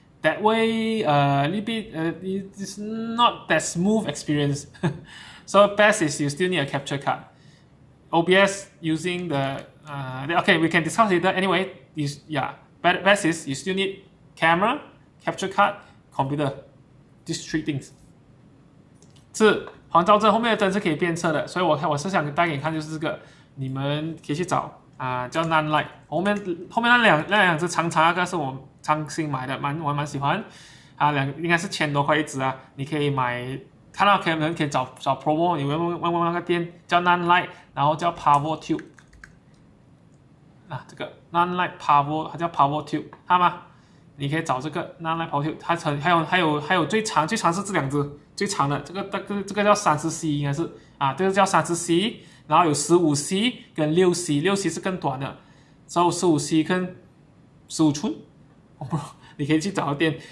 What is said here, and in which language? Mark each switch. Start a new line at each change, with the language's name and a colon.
English: That way, a little bit, it's not that smooth experience. So best is you still need a capture card. OBS using okay, we can discuss later. Anyway, best is you still need camera, capture card, computer. These 3 things.
Chinese: 是黄兆正后面的灯是可以变色的，所以我是想带给你看，就是这个，你们可以去找叫 Nan Light。后面那两只长那个是我刚新买的，我蛮喜欢。应该是1000多块一只啊，你可以买，看到可以找 promo， 你问那个店叫 Nan Light， 然后叫 Power Tube。这个 Nan Light Power， 它叫 Power Tube， 看吗？你可以找这个 Nan Light Power Tube， 它还有最长是这两只。最长的这个叫 30C 应该是这个叫 30C， 然后有 15C 跟 6C 是更短的，所以 15C 跟15寸，你可以去找到店。